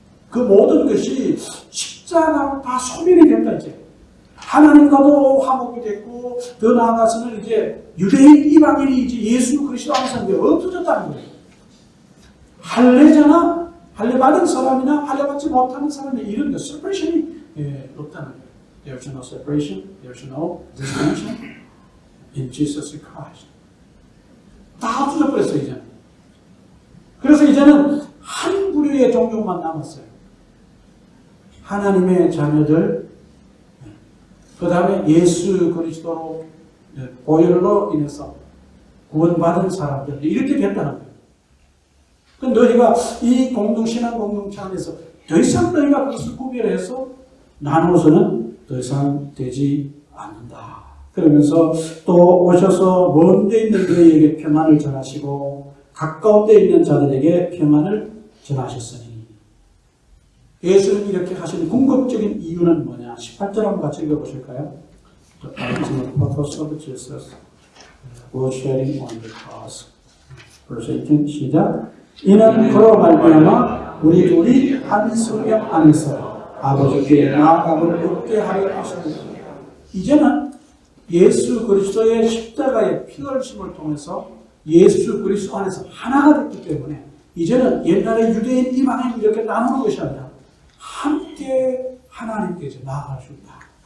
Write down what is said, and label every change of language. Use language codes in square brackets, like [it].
[ko] 그 모든 것이 십자가로 다 소멸이 된다 이제. 하나님과도 화목이 됐고, 더 나아가서는 이제 유대인, 이방인이 이제 예수 그리스도 안에서 없어졌다는 거예요. 할례자나 할례받은 사람이나 할례받지 못하는 사람이 이런 거 separation이 없다는 거예요. [en] There's no separation, there's no distinction in Jesus Christ. [ko] 다 없어져버렸어요 이제는. 그래서 이제는 한 부류의 종족만 남았어요. 하나님의 자녀들, 그 다음에 예수 그리스도로 보혈로 인해서 구원받은 사람들 이렇게 됐다는 거예요. 너희가 이 신앙 공동체 안에서 더 이상 너희가 그것을 구별해서 나누어서는 더 이상 되지 않는다. 그러면서 또 오셔서 먼 데 있는 너희에게 평안을 전하시고 가까운 데 있는 자들에게 평안을 전하셨으니 예수님이 이렇게 하신 궁극적인 이유는 뭐냐? 18절 한번 같이 읽어보실까요? [en] The purpose of Jesus was sharing on the cross. verse 18 [ko] 시작. 이는 그로 말미암아 우리 둘이 한 성령 안에서 아버지께 나아감을 얻게 하려 하십니다. 이제는 예수 그리스도의 십자가의 피 흘리심을 통해서 예수 그리스도 안에서 하나가 됐기 때문에 이제는 옛날에 유대인 이방인 이렇게 나누는 것이 아니라 함께 하나님께서 나아갈 수 있다.